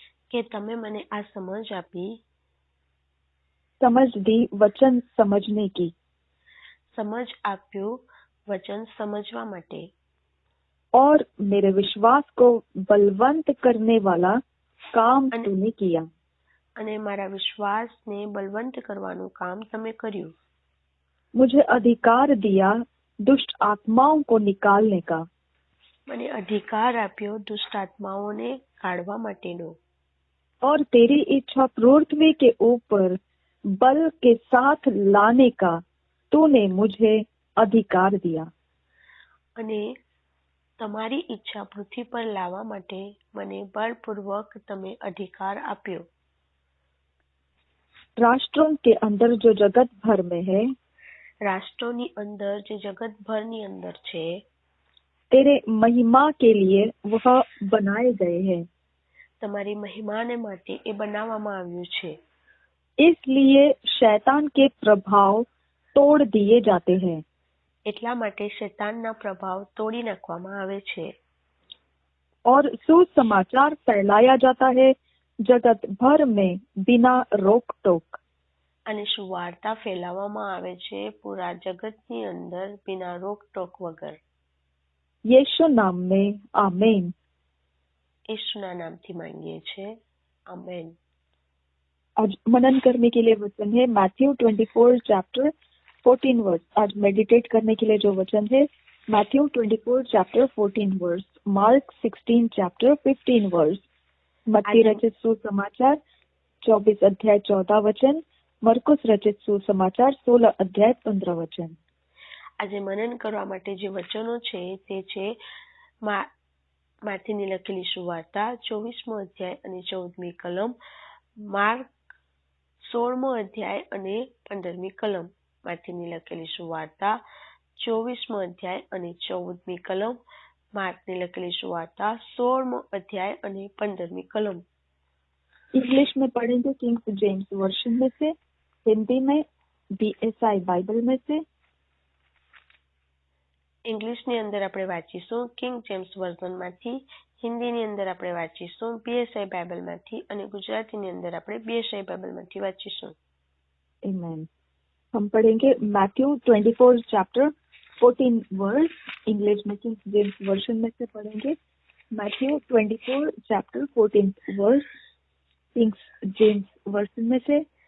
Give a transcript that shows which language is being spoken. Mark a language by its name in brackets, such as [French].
[Gujarati] કે તમે મને આ સમજ આપી, [Hindi] समझ दी वचन समझने की, [Gujarati] સમજ આપ્યું વચન સમજવા માટે, [Hindi] और मेरे विश्वास को बलवंत करने वाला काम तूने किया. [Gujarati] અને મારા વિશ્વાસને બલવંત કરવાનું કામ તમે કર્યું. [Hindi] मुझे अधिकार दिया दुष्ट आत्माओं को निकालने का. [Gujarati] મને અધિકાર આપ્યો દુષ્ટ આત્માઓને કાઢવા માટેનો. [Hindi] और तेरी इच्छा पृथ्वी के ऊपर बल के साथ लाने का तूने मुझे अधिकार दिया. [Gujarati] અને તમારી ઈચ્છા પૃથ્વી પર લાવવા માટે મને બળપૂર્વક તમે અધિકાર આપ્યો. [Hindi] राष्ट्रों के अंदर जो जगत भर में है, [Gujarati] રાષ્ટ્રોની અંદર જે જગત ભરની અંદર છે, [Hindi] तेरे महिमा के लिए वह बनाए गए हैं. [Gujarati] તમારી મહિમાને માટે એ બનાવવામાં આવ્યું છે. [Hindi] इसलिए शैतान के प्रभाव तोड़ दिए जाते हैं. [Gujarati] એટલા માટે શૈતાનના પ્રભાવ તોડી નાખવામાં આવે છે. [Hindi] और सुसमाचार फैलाया जाता है जगत भर में बिना रोक टोक. [Gujarati] અને સુવાર્તા ફેલાવવામાં આવે છે પૂરા જગતની અંદર बिना રોક ટોક વગર. [Hindi] यीशु नाम में आमीन. [Gujarati] ઈસુના નામથી માંગીએ છીએ. આમેન. [Hindi] आज मनन करने के लिए वचन है मैथ्यू 24 चैप्टर 14 वर्स. आज मेडिटेट करने के लिए जो वचन है Matthew 24 chapter 14 verse, mark 16 chapter 15 verse, मत्ती रचित सुसमाचार 24 अध्याय 14 वचन, मरकुस रचित सुसमाचार 16 अध्याय 15 वचन. [Gujarati] આજે મનન કરવા માટે જે વચનો છે તે છે માથીની લખેલી સુવાર્તા 24મો અધ્યાય અને 14મી કલમ, માર્ક 16મો અધ્યાય અને 15મી કલમ. માથીની લખેલી સુવાર્તા 24મો અધ્યાય અને 14મી કલમ, માર્કની લખેલી સુવાર્તા 16મો અધ્યાય અને 15મી કલમ. [Hindi] इंग्लिश में पढ़ेंगे किंग्स जेम्स वर्शन में से, हिंदी में BSI बाइबल में से. [Gujarati] ઇંગ્લિશની અંદર આપણે વાંચીશું કિંગ જેમ્સ વર્ઝનમાંથી, હિન્દીની અંદર આપણે વાંચીશું BSI બાઇબલમાંથી અને ગુજરાતીની અંદર આપણે BSI બાઇબલમાંથી વાંચીશું. [English] Amen. [Hindi] हम पढ़ेंगे मैथ्यू 24 चैप्टर 14 वर्स. इंग्लिश में किंग्स जेम्स वर्शन में से पढ़ेंगे Matthew 24 chapter 14 verse, Kings James version में से.